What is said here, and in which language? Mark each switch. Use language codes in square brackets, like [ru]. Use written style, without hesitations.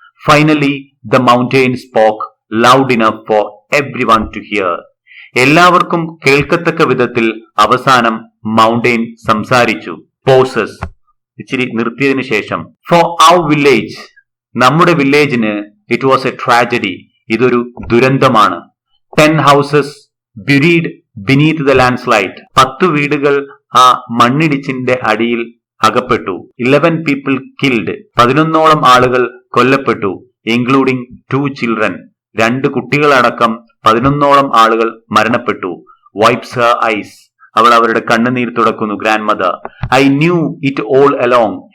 [en] Finally the mountain spoke loud enough for everyone to hear. [ml] എല്ലാവർക്കും കേൾക്കത്തക്ക വിധത്തിൽ അവസാനം mountain സംസാരിച്ചു. പോസസ്, ഇച്ചിരി നിർത്തിയതിനു ശേഷം. [en] for our village, [ml] നമ്മുടെ വില്ലേജിന് [en] It was a tragedy. [ml] ഇതൊരു ദുരന്തമാണ്. [en] 10 houses buried beneath the landslide. [ml] 10 വീടുകൾ ആ മണ്ണിടിച്ചിന്റെ അടിയിൽ അകപ്പെട്ടു. [en] 11 people killed. [ml] 11ഓളം ആളുകൾ കൊല്ലപ്പെട്ടു. [en] Including 2 children. [ml] 2 കുട്ടികളടക്കം 11ഓളം ആളുകൾ മരണപ്പെട്ടു. [en] Wipes her eyes. [ml] അവൾ അവരുടെ കണ്ണുനീർ തുടക്കുന്നു. [en] Grandmother, I knew it all along.